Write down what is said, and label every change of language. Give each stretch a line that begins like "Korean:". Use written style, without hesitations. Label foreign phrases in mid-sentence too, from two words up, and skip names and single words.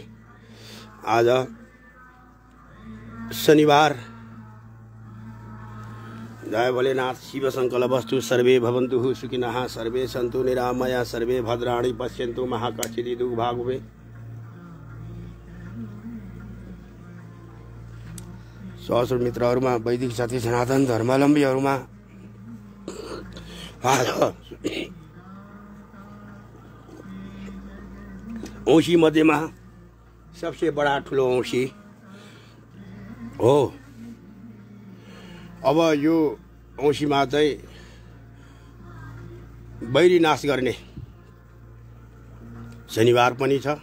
Nepali: आज शनिवार।
Sanskrit: जय भोलेनाथ। शिव संकल्प वस्तु। सर्वे भवन्तु सुखिनः, सर्वे सन्तु निरामया, सर्वे भद्राणि पश्यन्तु मा कश्चित् दुर्भाग् भवेत्।
Nepali: सहस्र मित्रहरूमा, वैदिक साथी सनातन धर्मावलम्बीहरूमा औँसी मध्येमा
Hindi: सबसे बडा
Nepali: ठुलो औँसी हो। अब यो औँसीमा चाहिँ बैरी नाश गर्ने शनिवार पनि छ।